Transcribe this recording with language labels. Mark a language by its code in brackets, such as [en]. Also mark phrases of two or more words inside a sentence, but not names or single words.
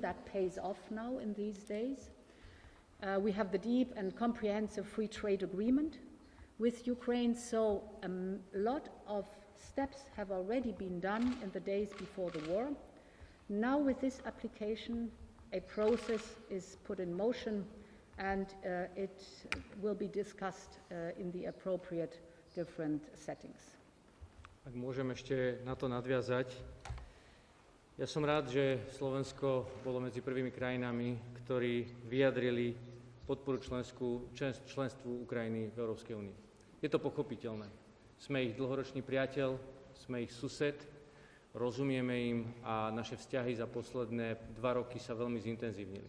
[en] That pays off now in these days. We have the deep and comprehensive free trade agreement with Ukraine, so a lot of steps have already been done in the days before the war. Now with this application, a process is put in motion, and it will be discussed in the appropriate different settings. [sk] Ak môžem ešte na to nadviazať, ja som rád, že Slovensko bolo medzi prvými krajinami, ktorí vyjadrili podporu členstvu Ukrajiny v Európskej únii. Je to pochopiteľné. Sme ich dlhoročný priateľ, sme ich sused, rozumieme im a naše vzťahy za posledné 2 roky sa veľmi zintenzívnili.